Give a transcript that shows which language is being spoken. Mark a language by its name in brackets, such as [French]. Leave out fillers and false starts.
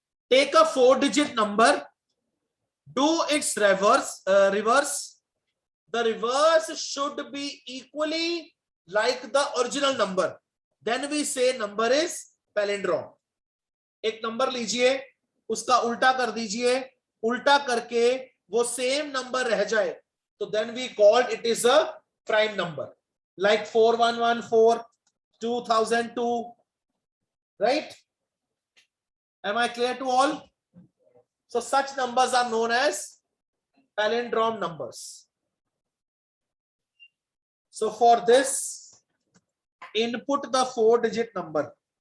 [English] Take a 4-digit number, do its reverse. The reverse should be equally like the original number. Then we say number is palindrome. [Hindi] एक number लीजिए, उसका उल्टा कर दीजिए, उल्टा करके वो सेम नंबर रह जाए, तो [English] then we called it is a prime number, like 4114, 2002, right? Am I clear to all? So such numbers are known as palindrome numbers. So for this, input the 4-digit number.